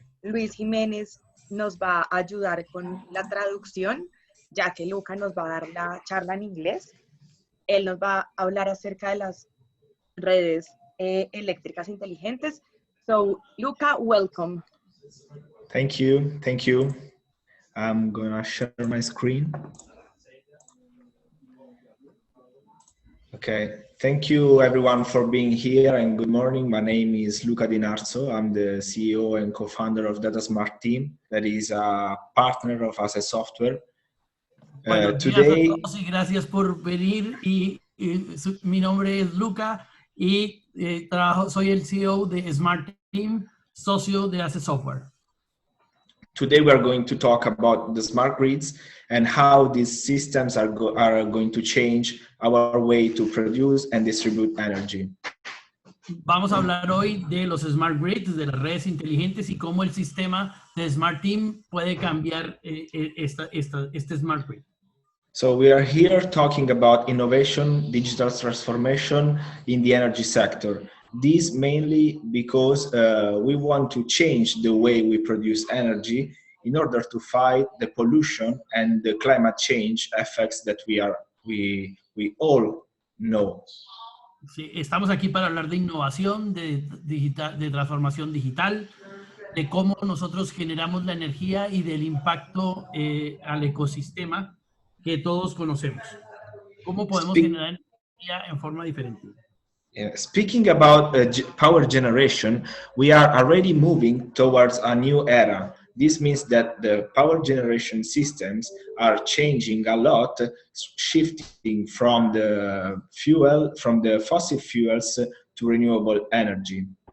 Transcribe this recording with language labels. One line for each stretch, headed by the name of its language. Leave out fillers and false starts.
Spanish: Luis Jiménez nos va a ayudar con la traducción, ya que Luca nos va a dar la charla en inglés. Él nos va a hablar acerca de las redes eléctricas inteligentes.
English: So, Luca, welcome. Thank you. Thank you. I'm going to share my screen. Okay. Thank you, everyone, for being here, and good morning. My name is Luca Di Narso. I'm the CEO and co-founder of DataSmart Team, that is a partner of Access Software.
Spanish: Buenos días a todos y gracias por venir. Mi nombre es Luca y soy el CEO de Smart Team, socio de Access Software.
English: Today we are going to talk about the smart grids and how these systems are going to change our way to produce and distribute energy.
Spanish: Vamos a hablar hoy de los smart grids, de las redes inteligentes y cómo el sistema de Smart Team puede cambiar este smart grid.
English: So we are here talking about innovation, digital transformation in the energy sector. This mainly because we want to change the way we produce energy in order to fight the pollution and the climate change effects that we all know.
Spanish: Sí, estamos aquí para hablar de innovación, de transformación digital, de cómo nosotros generamos la energía y del impacto al ecosistema que todos conocemos. ¿Cómo podemos generar energía en forma diferente?
English: Speaking about power generation, we are already moving towards a new era. This means that the power generation systems are changing a lot, shifting from the fossil fuels to renewable energy.